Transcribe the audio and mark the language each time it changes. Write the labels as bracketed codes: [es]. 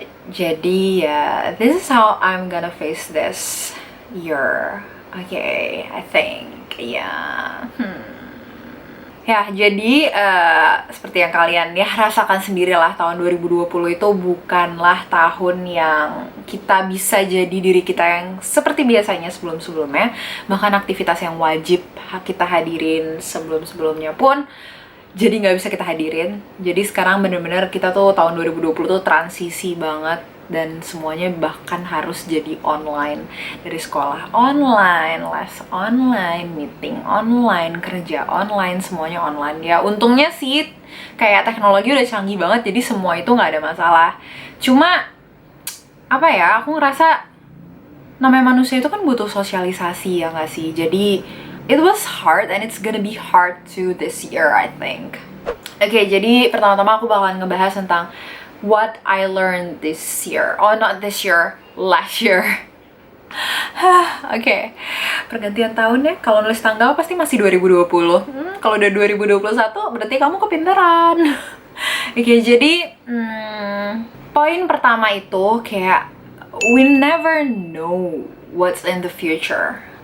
[id] Jadi ya, [en] this is how I'm gonna face this year. Okay, I think yeah. [id] Ya, jadi seperti yang kalian ya rasakan sendirilah, tahun 2020 itu bukanlah tahun yang kita bisa jadi diri kita yang seperti biasanya sebelum-sebelumnya. Bahkan aktivitas yang wajib kita hadirin sebelum-sebelumnya pun jadi nggak bisa kita hadirin. Jadi sekarang bener-bener kita tuh tahun 2020 tuh transisi banget, dan semuanya bahkan harus jadi online. Dari sekolah online, les online, meeting online, kerja online, semuanya online. Ya untungnya sih kayak teknologi udah canggih banget, jadi semua itu nggak ada masalah. Cuma apa ya, aku ngerasa namanya manusia itu kan butuh sosialisasi, ya nggak sih? [en] Jadi it was hard and it's gonna be hard to this year, I think. [id] Oke, jadi pertama-tama aku bakalan ngebahas tentang [en] what I learned this year. Oh, not this year, last year. [id] Oke, pergantian tahun ya. Kalau nulis tanggal pasti masih 2020. Kalau udah 2021 berarti kamu kepinteran. Oke, jadi poin pertama itu kayak [en] we never know what's in the future.